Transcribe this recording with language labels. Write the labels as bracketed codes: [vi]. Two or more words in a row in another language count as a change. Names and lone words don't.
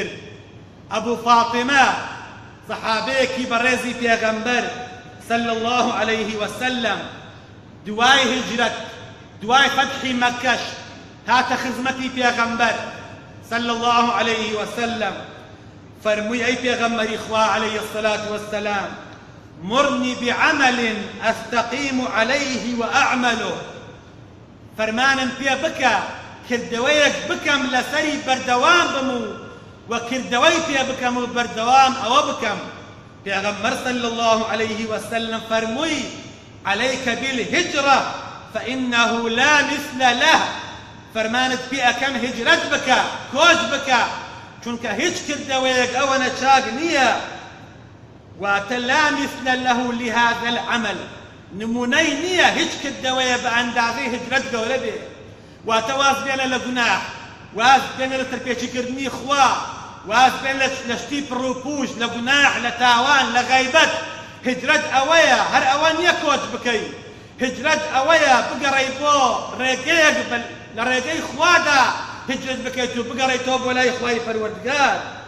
[ckb] ئەبوو فاتیمە سەحابەیەکی بەڕێزی پێغەمبەر [ar] صلی الله عليه وسلم [ckb] دوای هجرەت، دوای فەتحی مەکەش هاتە خزمەتی پێغەمبەر [ar] صلی الله عليه وسلم. [ckb] فەرمووی: ئەی پێغەمبەری خوا [ar] عليه الصلاة والسلام، مرني بعمل أستقيم عليه وأعمله. [ckb] فەرمانم پێ بکە کردەوەیەک بکەم لەسەری بەردەوام بم و کردەوەی پێ بکەم و بەردەوام ئەوە بکەم. [ar] پێغەمبەر صلی الله عليه وسلم فەرمووی: عليك بالهجرة فإنه لا مثل له. [ckb] فەرمانت پێ ئەکەم هجرەت بکە، کۆچ بکە، چونکە هیچ کردەوەیەک ئەوەنە چاک نییە. [ar] واتە لا مثل له لهذا العمل، [ckb] نمونەی نییە هیچ کردەوەیە بە ئەندازەی هجرەت گەورە بێ. واتە واز بێنە لە گوناح، واز بێنە لە تەرپێچیکردنی خوا، واز بێنە لە شتی پڕوپوش، لە گوناح، لە تاوان، لە غەیبەت. هجرەت ئەوەیە، هەر ئەوە نییە کۆچ بکەی. هجرەت ئەوەیە بگەڕێی بۆ ڕێگەیەک لە ڕێگەی خوادا هجرەت بکەیت و بگەڕێیتەوە بۆ لای خوای پەروەردگار.